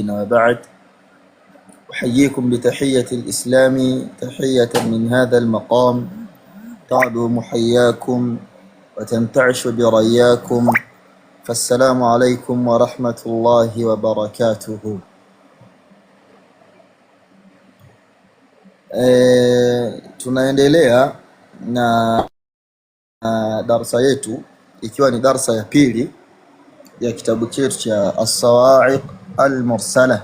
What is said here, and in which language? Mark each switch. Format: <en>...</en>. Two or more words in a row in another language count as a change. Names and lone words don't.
<ar>وبعد، أحييكم بتحية الإسلام، تحية من هذا المقام تعدو محياكم وتنتعش برياكم، فالسلام عليكم ورحمة الله وبركاته.</ar> <sw>Tunaendelea na darasa yetu, ikiwa ni darasa ya pili ya kitabu chetu cha As-Sawa'iq Al-Mursala.</sw>